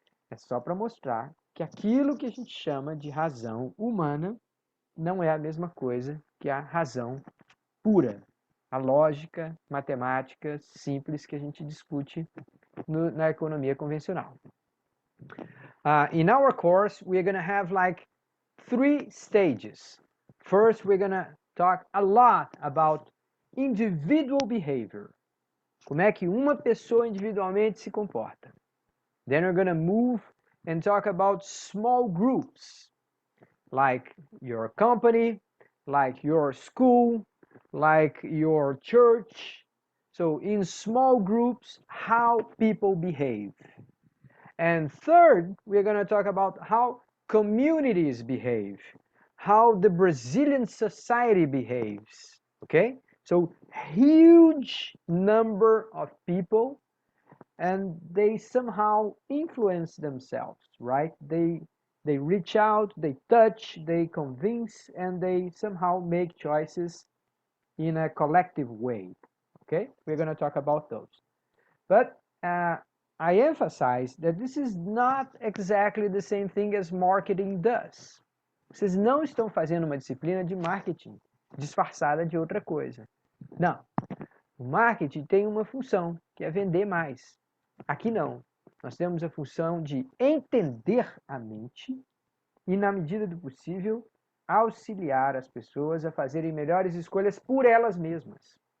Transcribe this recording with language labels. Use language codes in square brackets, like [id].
[pt] É só para mostrar que aquilo que a gente chama de razão humana não é a mesma coisa que a razão pura, a lógica matemática simples que a gente discute na economia convencional. [en] In our course, we're going to have like 3 stages. First, we're going to talk a lot about individual behavior. [pt] Como é que uma pessoa individualmente se comporta. [en] Then we're going to move and talk about small groups, like your company, like your school, like your church. So in small groups, how people behave. And third, we're going to talk about how communities behave, how the Brazilian society behaves, okay? So huge number of people, and they somehow influence themselves, right? They reach out, they touch, they convince, and they somehow make choices in a collective way, okay? We're going to talk about those. But I emphasize that this is not exactly the same thing as marketing does. [pt] Vocês não estão fazendo uma disciplina de marketing disfarçada de outra coisa. Não. O marketing tem uma função, que é vender mais. Aqui não. Nós temos a função de entender a mente e, na medida do possível, auxiliar as pessoas a fazerem melhores escolhas por elas mesmas.